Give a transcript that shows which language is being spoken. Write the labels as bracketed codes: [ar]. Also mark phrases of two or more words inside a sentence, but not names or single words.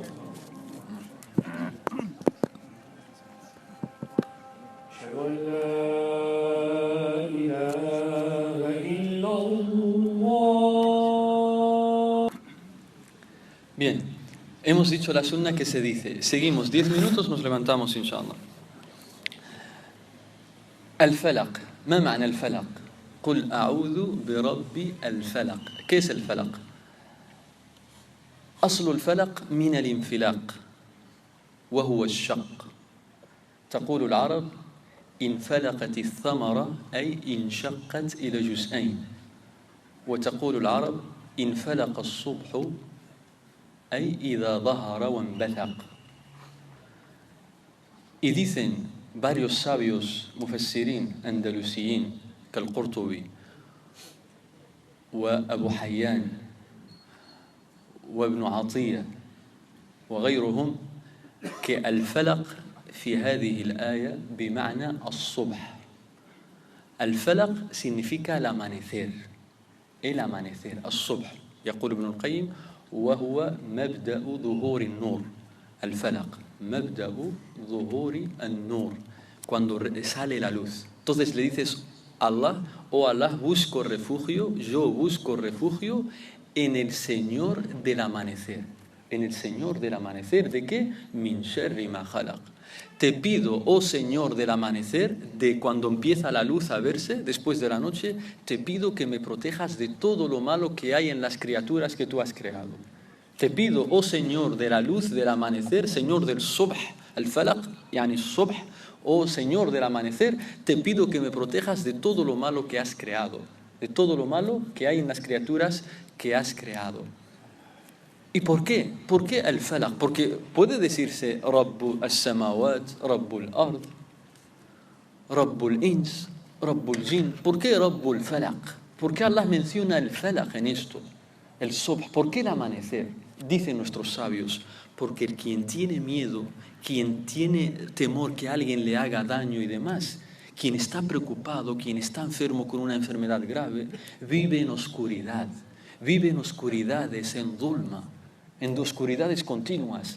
[ar] أشهد أن لا إله إلا الله. [es] Bien. Hemos dicho la sunna que se dice. Seguimos 10 minutos, nos levantamos, inshallah. [ar] الفلق. ما معنى الفلق؟ قل أعوذ برب الفلق. [es] ¿Qué es el falaq? [ar] أصل الفلق من الانفلاق وهو الشق. تقول العرب انفلقت الثمرة أي انشقت إلى جزئين. وتقول العرب انفلق الصبح أي إذا ظهر وانبثق. [es] Y dicen varios sabios [ar] مفسرين أندلسيين كالقرطبي وأبو حيان وابن عطية وغيرهم que الفلق في هذه الآية بمعنى الصبح. [es] الفلق significa el amanecer. El amanecer, [ar] الصبح. يقول ابن القيم وهو مبدأ ظهور النور. الفلق مبدأ ظهور النور, [es] cuando sale la luz. Entonces le dices Allah, oh Allah, busco refugio, yo busco refugio en el Señor del amanecer. En el Señor del amanecer, ¿de qué? [ar] من شر ما خلق. [es] Te pido, oh Señor del amanecer, de cuando empieza la luz a verse, después de la noche, te pido que me protejas de todo lo malo que hay en las criaturas que tú has creado. Te pido, oh Señor de la luz del amanecer, Señor del subh, [ar] الفلق يعني صبح, [es] oh Señor del amanecer, te pido que me protejas de todo lo malo que has creado, de todo lo malo que hay en las criaturas que has creado. ¿Y por qué? ¿Por qué al-falaq? Porque puede decirse [ar] رب السماوات، رب الأرض، رب الإنس، رب الجن. [es] ¿Por qué [ar] رب الفلق? [es] ¿Por qué Allah menciona el falaq en esto? El subh. ¿Por qué el amanecer? Dicen nuestros sabios, porque quien tiene miedo, quien tiene temor que alguien le haga daño y demás, quien está preocupado, quien está enfermo con una enfermedad grave, vive en oscuridad, vive en oscuridades, en dulma, en oscuridades continuas.